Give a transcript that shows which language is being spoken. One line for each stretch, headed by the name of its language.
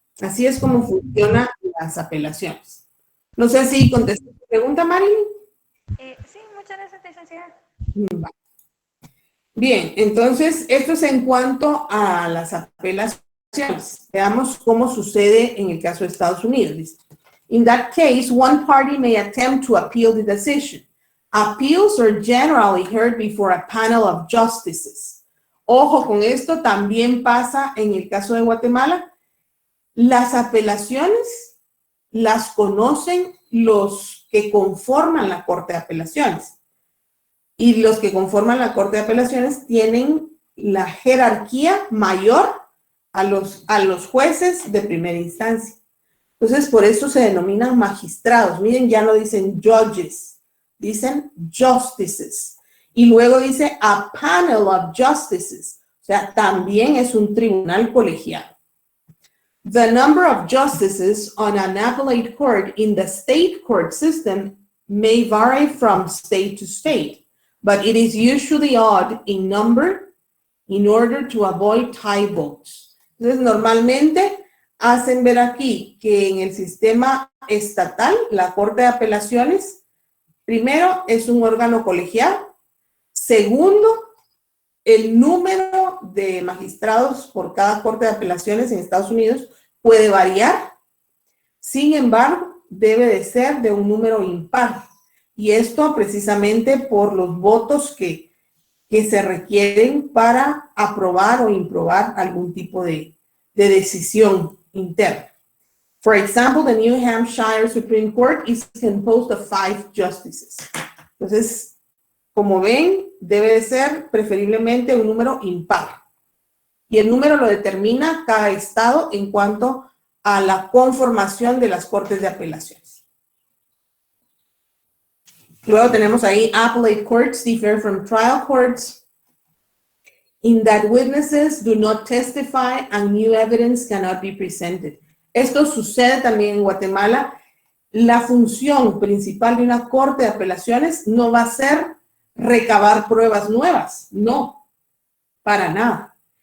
Spanish: Así es como funcionan las apelaciones. No sé si contesté tu pregunta, Marilyn. Sí, muchas gracias, licenciada. Bien, entonces, esto es en cuanto a las apelaciones. Veamos cómo sucede en el caso de Estados Unidos. Dice,
English: in that case, one party may attempt to appeal the decision. Appeals are generally heard before a panel of justices.
Spanish: Ojo con esto, también pasa en el caso de Guatemala. Las apelaciones las conocen los que conforman la Corte de Apelaciones. Y los que conforman la Corte de Apelaciones tienen la jerarquía mayor a los jueces de primera instancia. Entonces, por eso se denominan magistrados. Miren, ya no dicen judges, dicen justices. Y luego dice
English: a panel of justices.
Spanish: O sea, también es un tribunal colegiado.
English: The number of justices on an appellate court in the state court system may vary from state to state, but it is usually odd in number in order to avoid tie votes.
Spanish: Entonces, normalmente hacen ver aquí que en el sistema estatal, la Corte de Apelaciones, primero, es un órgano colegiado. Segundo, el número de magistrados por cada Corte de Apelaciones en Estados Unidos puede variar. Sin embargo, debe de ser de un número impar. Y esto precisamente por los votos que se requieren para aprobar o improbar algún tipo de decisión interna.
English: For example, the New Hampshire Supreme Court is composed of 5 justices.
Spanish: Entonces, como ven, debe de ser preferiblemente un número impar. Y el número lo determina cada estado en cuanto a la conformación de las cortes de apelaciones. Luego tenemos ahí
English: appellate courts differ from trial courts in that witnesses do not testify and new evidence cannot be presented.
Spanish: Esto sucede también en Guatemala. La función principal de una corte de apelaciones no va a ser recabar pruebas nuevas, no, para nada.